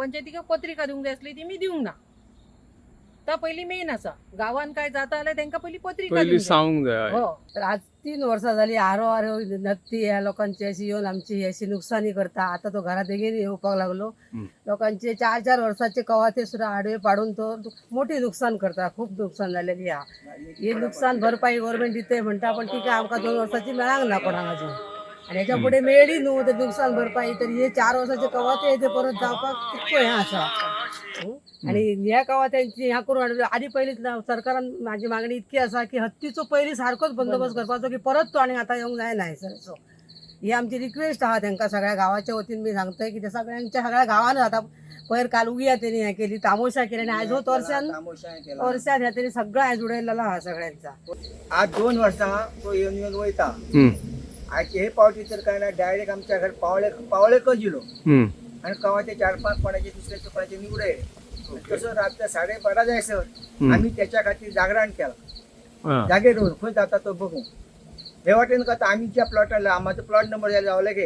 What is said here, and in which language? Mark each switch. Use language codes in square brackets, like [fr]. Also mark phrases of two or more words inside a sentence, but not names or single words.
[kok] पंचायतीक पत्रिका दिवंक जाय आसली, ती मी दिवंक ना. तर पहिली मेन आसा, गावान काय जाता जाल्यार तांकां पहिली पत्रिका पयलीं दिवंक जाय. सांगूंक जाय. हो. तर आज 3 वर्सां जाली आरो नत्ती ह्या लोकांची अशी येऊन आमची अशी नुकसानी करता. आता तो घरात बेगीन येवपाक लागलो. लोकांचे 4-4 वर्साचे कवाते सुद्धा आडवे पाडून तो मोठी नुकसान करता. खूप नुकसान झालेली हा. हे नुकसान भरपाई गव्हर्नमेंट दिते म्हणटा, पण ती काय आमकां 2 वर्साची मेळांक ना कोणाक अजून. आणि ह्याच्या पुढे मेळ्ळी न्हू ते नुकसान भरपाई. तर हे 4 वर्साचे कवाते ते परत जावपाक कितको हें आसा. आणि ह्या कवात्यांची ह्या करून हाडले. आधी पहिलीच सरकारान माझी मागणी इतकी आसा की हत्तीचो पयलीं सारकोच बंदोबस्त करपाचो, की परत तो आनी आतां येवंक जायना हैसरचो. ही आमची रिक्वेस्ट आहा तांकां सगळ्या गांवाच्या वतीन. मी सांगतोय की ते सगळ्या गांवांत आता पयर काल उगया तेणी हें केली, तामोशा केली, आणि आयज तोरश्यान ह्या तेणी सगळं आयज उडयलेला आहा सगळ्यांचा. आज 2 वर्सां तो येवन वयता. आयज हे पावटी तर काय ना, डायरेक्ट आमच्या घर पावळेकच येलो, आणि कवाचे 4-5 कोणाचे दुसऱ्याचे कोणाचे निवडे. तसं रात्र 12:30 जायसर आम्ही त्याच्या खातीर जागरण केलं. जागेर खंय जाता तो बघू. हे वाटेन करता आम्ही ज्या प्लॉटाला, माझो प्लॉट नंबर जायला लावला गे.